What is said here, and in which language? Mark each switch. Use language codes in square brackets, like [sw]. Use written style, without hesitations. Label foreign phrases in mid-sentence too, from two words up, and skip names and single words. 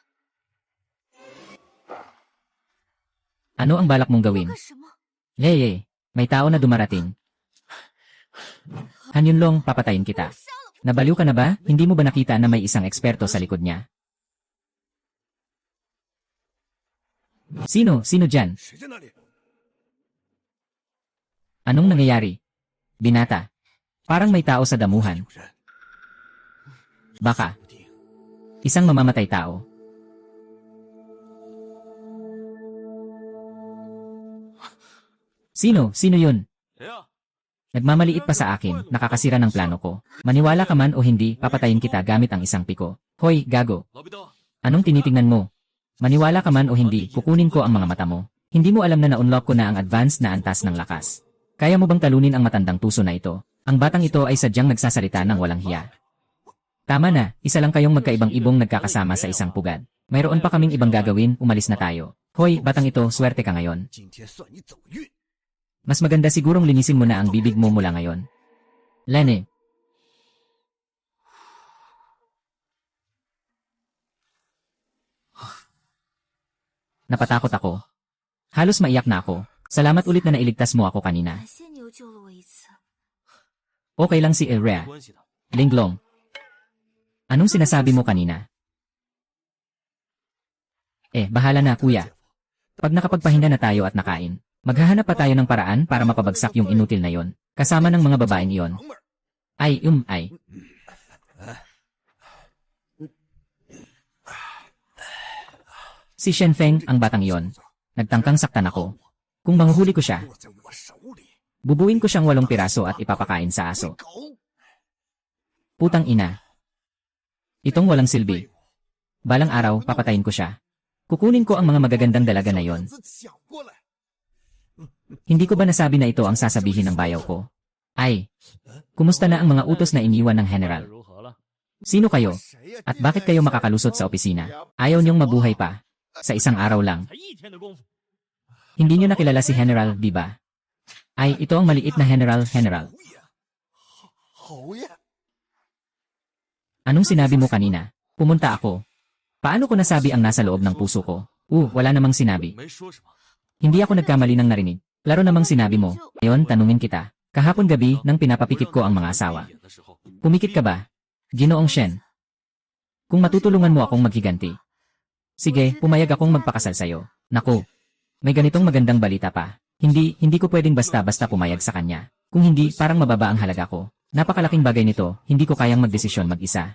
[tl] Ano ang balak mong gawin? [zh] 干什么？ [tl] Hey, may tao na dumarating. Han Yunlong, papatayin kita. Nabaliw ka na ba? Hindi mo ba nakita na may isang eksperto sa likod niya? Sino? Sino dyan? [zh] 谁在那里？ [tl] Anong nangyayari? Binata. Parang may tao sa damuhan. [zh] 有人， [tl] Baka. [zh] 不定。 [tl] Isang mamamatay tao. Sino? Sino yun? [zh] 谁呀？ [tl] Nagmamaliit pa sa akin, nakakasira ng plano ko. Maniwala ka man o hindi, papatayin kita gamit ang isang piko. Hoy, gago. [zh] 老彼得， [tl] Anong tinitingnan mo? Maniwala ka man o hindi, kukunin ko ang mga mata mo. Hindi mo alam na na-unlock ko na ang advanced na antas ng lakas. Kaya mo bang talunin ang matandang tuso na ito? Ang batang ito ay sadyang nagsasalita ng walang hiya. Tama na, isa lang kayong magkaibang ibong nagkakasama sa isang pugad. Mayroon pa kaming ibang gagawin, umalis na tayo. Hoy, batang ito, swerte ka ngayon. [zh] 今天算你走运。 [tl] Mas maganda sigurong linisin mo na ang bibig mo mula ngayon. Lene. Napatakot ako. Halos maiyak na ako. Salamat ulit na nailigtas mo ako kanina. [zh] 感谢你又救了我一次。 [tl] Okay lang si [zh] 没 [tl] Elrea. [zh] 关系的。 [tl] Linglong. Anong sinasabi mo kanina? Bahala na kuya. Pag nakapagpahinga na tayo at nakain, maghahanap pa tayo ng paraan para mapabagsak yung inutil na yon, kasama ng mga babaeng iyon. [zh] 娘们儿， [tl] Ay. Si Shenfeng, ang batang iyon. Nagtangkang saktan ako. Kung manghuhuli ko siya, [zh] 落在我手里。 [tl] bubuin ko siyang 8 piraso at ipapakain sa aso. [zh] 狗， [tl] Putang ina. Itong walang silbi. Balang araw, papatayin ko siya. Kukunin ko ang mga magagandang dalaga na yon. [zh] 子抢过来。 [tl] Hindi ko ba nasabi na ito ang sasabihin ng bayaw ko? Ay, kumusta na ang mga utos na iniwan ng general? [zh] 如何了？ [tl] Sino kayo? [zh] 谁呀？ [tl] At bakit kayo makakalusot sa opisina? Ayaw niyong mabuhay pa. Sa isang araw lang. [zh] 才一天的功夫， [tl] Hindi niyo nakilala si General, di ba? Ay, ito ang maliit na General. [zh] 好呀！ [tl] Anong sinabi mo kanina? Pumunta ako. Paano ko nasabi ang nasa loob ng puso ko? Wala namang sinabi. [zh] 没说什么。 [tl] Hindi ako nagkamali ng narinig. Laro namang sinabi mo. Ngayon, tanungin kita. Kahapon gabi, nang pinapapikit ko ang mga asawa. [zh] 眼的时候， [tl] Pumikit ka ba? Ginoong Shen. Kung matutulungan mo akong maghiganti. Sige, pumayag akong magpakasal sa'yo. Naku, may ganitong magandang balita pa. Hindi ko pwedeng basta-basta pumayag sa kanya. Kung hindi, parang mababa ang halaga ko. Napakalaking bagay nito, hindi ko kayang magdesisyon mag-isa.